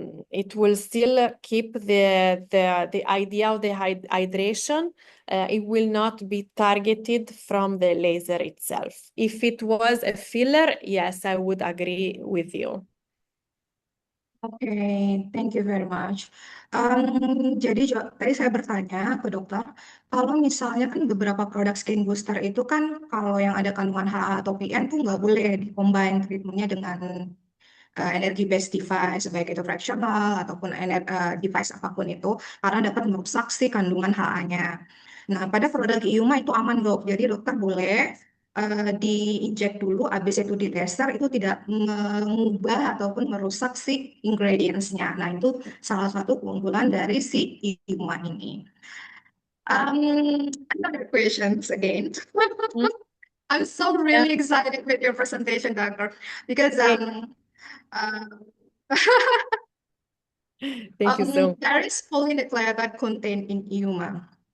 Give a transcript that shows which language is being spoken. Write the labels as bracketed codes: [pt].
[en] It will still keep the idea of the hydration. It will not be targeted from the laser itself. If it was a filler, yes, I would agree with you. Oke, thank you very much. [id] Jadi tadi saya bertanya ke dokter, kalau misalnya kan beberapa produk skin booster itu kan kalau yang ada kandungan HA atau PN tuh nggak boleh dikombin treatmentnya dengan energy based device, baik itu fractional ataupun device apapun itu, karena dapat merusak si kandungan HA-nya. Nah, pada produk IUMA itu aman dok, jadi dokter boleh diinjek dulu, habis itu di laser itu tidak mengubah ataupun merusak si ingredients-nya. Nah, itu salah satu keunggulan dari si IUMA ini. [en] Another questions again. Mm, I'm so yeah, really excited with your presentation, doctor, because great. uh, Thank you so much. there is polynucleotide contained in IUMA.